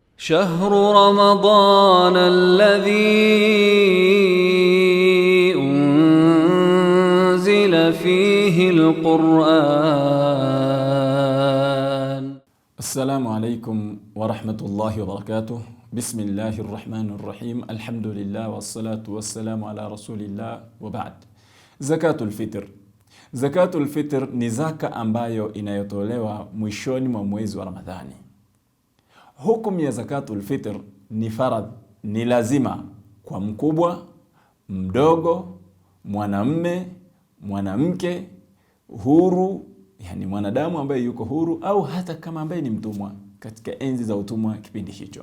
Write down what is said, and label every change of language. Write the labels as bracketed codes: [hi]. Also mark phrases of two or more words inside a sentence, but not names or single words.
[ar] شهر رمضان الذي أنزل فيه القرآن. السلام عليكم ورحمة الله وبركاته. بسم الله الرحمن الرحيم. الحمد لله والصلاة والسلام على رسول الله وبعد. [sw] Zakatul Fitr. Zakatul Fitr ni zaka ambayo inayotolewa mwishoni mwa mwezi wa Ramadhani. Hukumu ya Zakatul Fitr ni faradh, ni lazima kwa mkubwa, mdogo, mwanamme, mwanamke, huru, yani mwanadamu ambaye yuko huru au hata kama ambaye ni mtumwa katika enzi za utumwa kipindi hicho.